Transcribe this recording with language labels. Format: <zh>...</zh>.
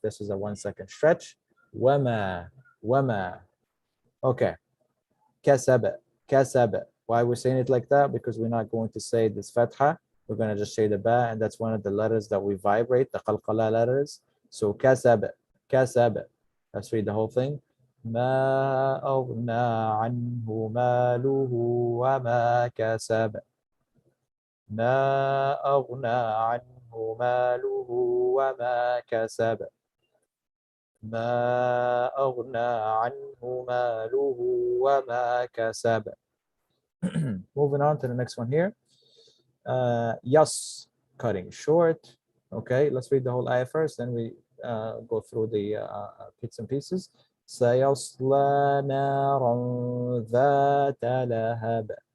<en>This is a 1 second stretch. Wama, wama. Okay. Kasaba, kasaba. Why we're saying it like that? Because we're not going to say this fatha. We're going to just say the ba, and that's one of the letters that we vibrate, the qalqala letters. So kasaba, kasaba. Let's read the whole thing.</en> <ar>ما أغنى عنه ماله وما كسب ما أغنى عنه ماله وما كسب ما أغنى عنه ماله وما كسب.</ar> <en>Moving on to the next one here. Yas, cutting short. Okay, let's read the whole ayah first, then we go through the bits and pieces.</en> <ar>سيصلى نارا ذات لهب.</ar>